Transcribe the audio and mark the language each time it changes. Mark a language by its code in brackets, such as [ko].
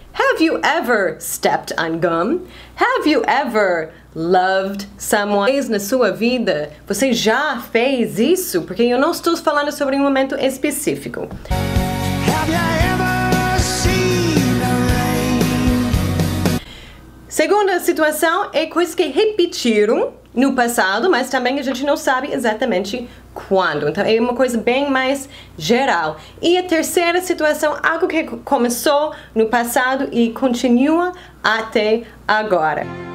[en] Have you ever stepped on gum? Have you ever loved someone? [pt] Na sua vida, você já fez isso? Porque eu não estou falando sobre um momento específico. [en] Have you ever seen the rain? [pt] Segunda situação é coisas que repetiram no passado, mas também a gente não sabe exatamente quando. Então é uma coisa bem mais geral. E a terceira situação, algo que começou no passado e continua até agora.